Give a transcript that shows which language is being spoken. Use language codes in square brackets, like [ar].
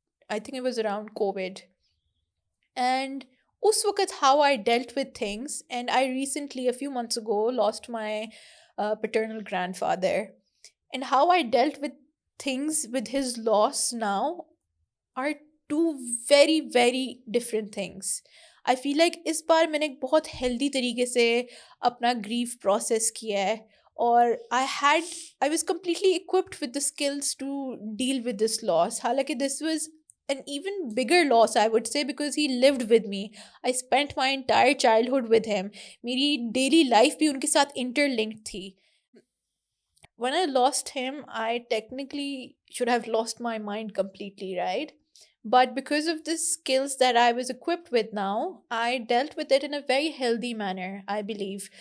[en] I think it was around COVID. And [ur] us waqt [en] how I dealt with things, and I recently, a few months ago, lost my paternal grandfather. And how I dealt with things with his loss now are two very, very different things. I feel like [ur] اس بار میں نے ایک بہت healthy طریقے سے اپنا grief process کیا ہے, [en] اور I was completely equipped with the skills to deal with this loss. [ur] حالانکہ [en] this was an even bigger loss, I would say, because he lived with me. I spent my entire childhood with him. [ur] میری daily life بھی ان کے ساتھ interlinked تھی. [en] When I lost him, I technically should have lost my mind completely, right? But because of the skills that I was equipped with now, I dealt with it in a very healthy manner, I believe.